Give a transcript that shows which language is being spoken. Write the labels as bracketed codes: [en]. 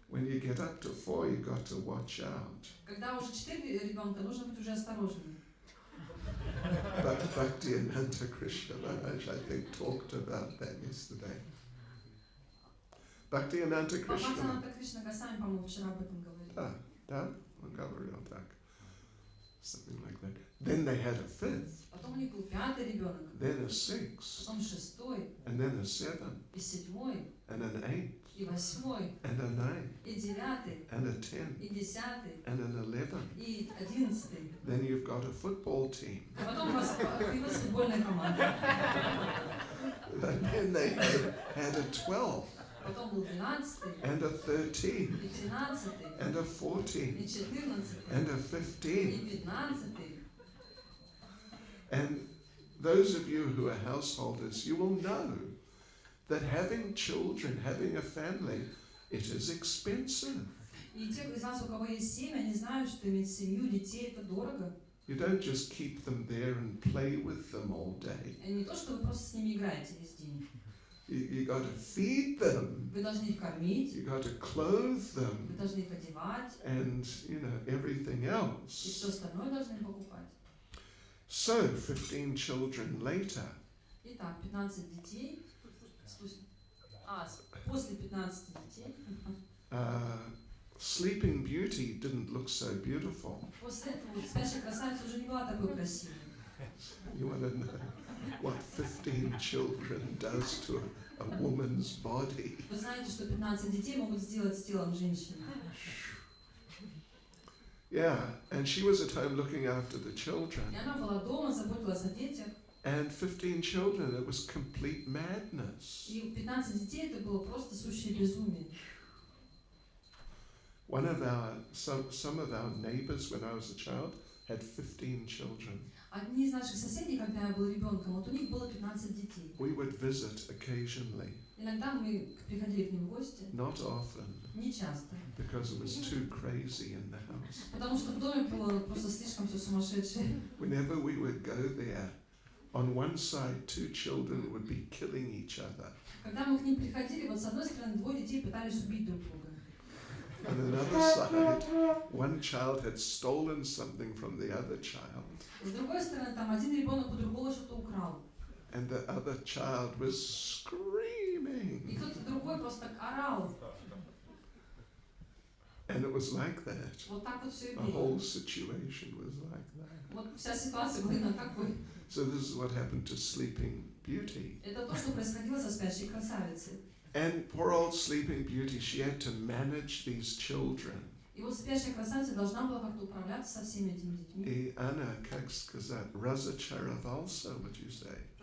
[en] When you get up to 4, you've got to watch out. [ru] Когда уже 4 ребенка, нужно быть уже осторожным. [en] But Bhaktivedanta Krishna Maharaj, I think, talked about that yesterday. Bhaktivedanta Krishna. [ru] Бхактивинода Кришна Госвами, по-моему, вчера об этом говорил. Да, он говорил так. [en] Something like that. Then they had a fifth, [ru] Потом у них был пятый ребенок, [en] then a sixth, [ru] потом шестой, [en] and then a seventh, [ru] и седьмой, [en] and an eighth, [ru] и восьмой, [en] and a ninth, [ru] и девятый, [en] and a tenth, [ru] и десятый, [en] and an 11th. [ru] и 11. [en] Then you've got a football team. [ru] А потом у вас появилась футбольная команда. [en] And then they had a 12, [ru] Потом был 12, [en] and a 13, [ru] и 13, [en] and a 14, [ru] и 14, [en] and a [ru] и [en] 15. [ru] 15. [en] And those of you who are householders, you will know that having children, having a family, it is expensive. [ru] И те из вас, у кого есть семья, они знают, что иметь семью, детей – это дорого. [en] You don't just keep them there and play with them all day. [ru] И не то, что вы просто с ними играете весь день. [en] You got to feed them. [ru] Вы должны их кормить, [en] You got to clothe [ru] вы [en] them, [ru] должны их одевать, [en] and everything [ru] и [en] else. [ru] все остальное должны покупать. [en] So 15 children later, [ru] Итак, 15 детей. После 15 детей. [en] Sleeping Beauty didn't look so beautiful. [ru] После этого вот спящая красавица уже не была такой красивой. [en] You want to know what 15 children does to a woman's body? [ru] Вы знаете, что 15 детей могут сделать с телом женщины. [en] Yeah, and she was at home looking after the children. [ru] И она была дома, заботилась о детях. [en] And 15 children, it was complete madness. [ru] И 15 детей это было просто сущее безумие. [en] Some of our neighbors when I was a child had 15 children. [ru] Одни из наших соседей, когда я был ребенком, вот у них было 15 детей. [en] We would visit occasionally, [ru] Иногда мы приходили к ним в гости, [en] not often, [ru] не часто, [en] because it was too crazy in the house. [ru] потому что в доме было просто слишком все сумасшедшее. [en] Whenever we would go there, on one side 2 children would be killing each other. [ru] Когда мы к ним приходили, вот с одной стороны двое детей пытались убить друг друга. [en] On another side, one child had stolen something from the other child, [ru] С другой стороны, там один ребенок у другого что-то украл. [en] and the other child was screaming. [ru] И кто-то другой просто так орал. [en] And it was like that. [ru] Вот так вот все и [en] The whole [ru] было. [en] situation was like that. [ru] Вот вся ситуация была именно такой. [en] So this is what happened to Sleeping Beauty. [ru] Это то, что происходило со спящей красавицей. [en] And poor old Sleeping Beauty, she had to manage these children. [ru] И вот спящая красавица должна была как-то управляться со всеми этими детьми. И она, как сказать, разочаровался, [en] would you say?